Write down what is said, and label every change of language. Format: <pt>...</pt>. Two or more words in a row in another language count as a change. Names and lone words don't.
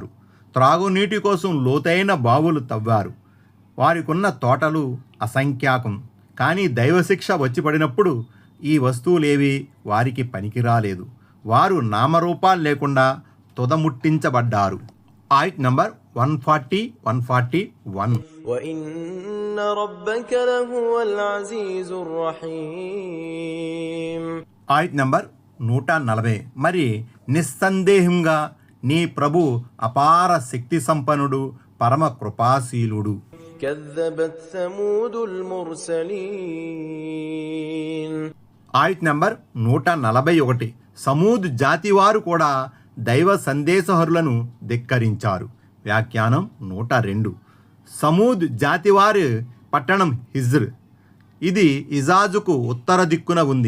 <te>త్రాగునీటి కోసం లోతైన బావులు తవ్వారు. వారికున్న తోటలు అసంఖ్యాకం. కానీ దైవశిక్ష వచ్చి పడినప్పుడు ఈ వస్తువులేవి వారికి పనికిరాలేదు. వారు నామరూపాలు లేకుండా తుదముట్టించబడ్డారు. ఆయత్ నంబర్ 140, 141.</te> <ar>وإن ربك لهو العزيز الرحيم.</ar> <te>ఆయత్ నంబర్ 140. మరి నిస్సందేహంగా నీ ప్రభు అపార శక్తి సంపన్నుడు, పరమ కృపాశీలుడు.</te> <ar>كذبت ثمود المرسلين.</ar> <te>ఆయత్ నంబర్ 141. సమూద్ జాతి వారు కూడా దైవ సందేశహరులను ధిక్కరించారు. వ్యాఖ్యానం 102. సమూద్ జాతివారి పట్టణం హిజ్ర్. ఇది ఇజాజుకు ఉత్తర దిక్కున ఉంది.</te>